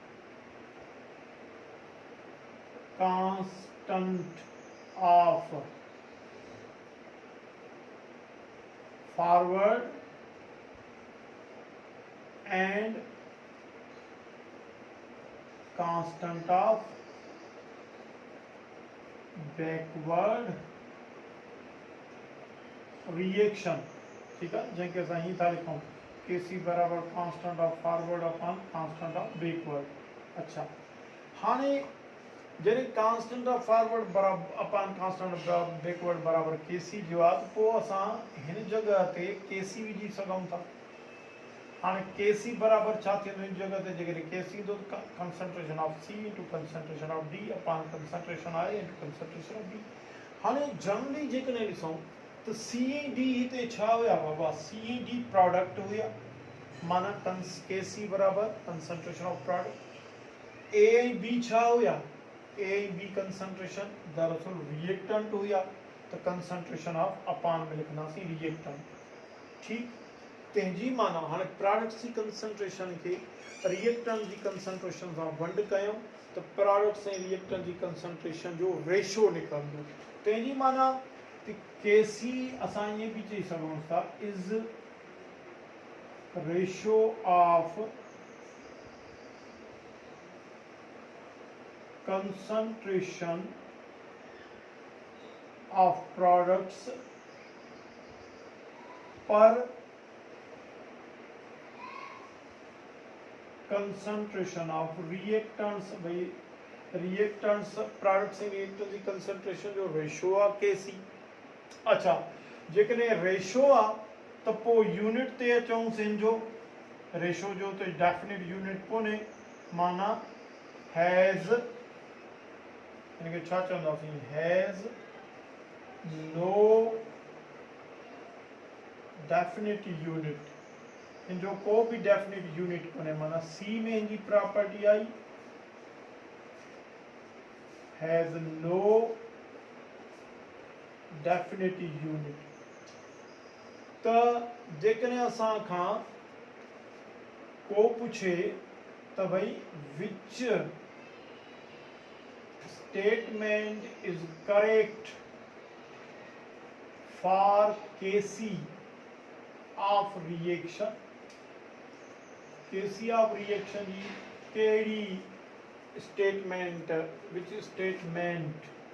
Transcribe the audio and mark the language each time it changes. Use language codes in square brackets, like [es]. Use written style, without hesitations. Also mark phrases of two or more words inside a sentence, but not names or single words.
[en] constant of forward and constant of backward reaction, [sd] ठीक है, जैसे असां ही था लिखूं KC बराबर [en] constant of forward upon constant of backward. [sd] अच्छा, हाणे जॾहिं [en] constant of forward [sd] बराबर [en] upon constant of backward [sd] बराबर KC जो आहे त पोइ असां हिन जगह ते KC विझी सघूं था। हाँ KC बराबर छा थींदो इन जगह ते, जेकॾहिं KC ईंदो त [en] concentration of C into concentration of D upon concentration of A into concentration of B. [sd] हाणे जनरली जेकॾहिं ॾिसूं त C ऐं D हिते छा हुया बाबा, C ऐं D प्रोडक्ट हुया, माना KC बराबर [en] concentration of product. [sd] A ऐं B छा हुया, A ऐं B कंसंट्रेशन दरअसल रिएक्टेंट हुया, त [en] concentration of upon [sd] में लिखंदासीं रिएक्टेंट, ठीक। तेजी माना हाणे प्रोडक्ट्स की कंसंट्रेशन के रिएक्टेंट की कंसंट्रेशन सां वंड कयूं त प्रोडक्ट्स ऐं रिएक्टेंट की कंसंट्रेशन जो रेशो निकिरंदो। तेजी माना केसी असां ये भी चई सघूं था इज [en] ratio of concentration of products per concentration of reactants भाई reactants products in reactants की concentration [sd] जो रेशो आ केसी। अच्छा जेकॾहिं रेशो आ त पोइ यूनिट ते अचूं सिन जो रेशो जो तो [en] definite unit [sd] कोन्हे माना हैज़ इनके छा चवंदासीं [en] has no definite unit [sd] इन जो को भी [en] definite unit [sd] कोन्हे माना सी में इनकी प्रॉपर्टी आई [en] has no definite unit. [sd] त जेकॾहिं असां खां को पुछे त भाई [en] which statement is correct for KC of reaction, KC of reaction [sd] जी कहिड़ी स्टेटमेंट [en] which statement